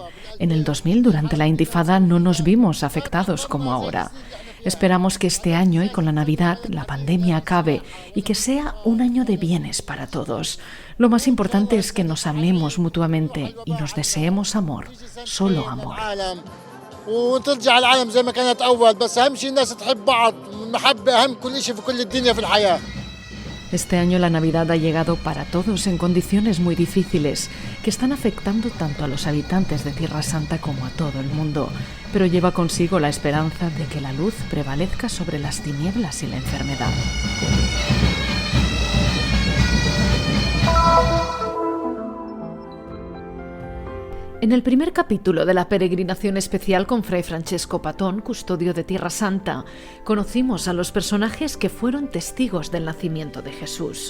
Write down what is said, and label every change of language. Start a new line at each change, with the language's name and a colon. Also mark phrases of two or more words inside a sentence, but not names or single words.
Spanish: En el 2000, durante la Intifada, no nos vimos afectados como ahora. Esperamos que este año y con la Navidad la pandemia acabe y que sea un año de bienes para todos. Lo más importante es que nos amemos mutuamente y nos deseemos amor, solo amor.
Arabic: وترجع العالم زي ما كانت أول بس أهم شيء الناس تحب بعض المحبة أهم كل شيء في كل الدنيا في الحياة.
Spanish: Este año la Navidad ha llegado para todos en condiciones muy difíciles que están afectando tanto a los habitantes de Tierra Santa como a todo el mundo, pero lleva consigo la esperanza de que la luz prevalezca sobre las tinieblas y la enfermedad. En el primer capítulo de la peregrinación especial con Fray Francesco Patón, custodio de Tierra Santa, conocimos a los personajes que fueron testigos del nacimiento de Jesús.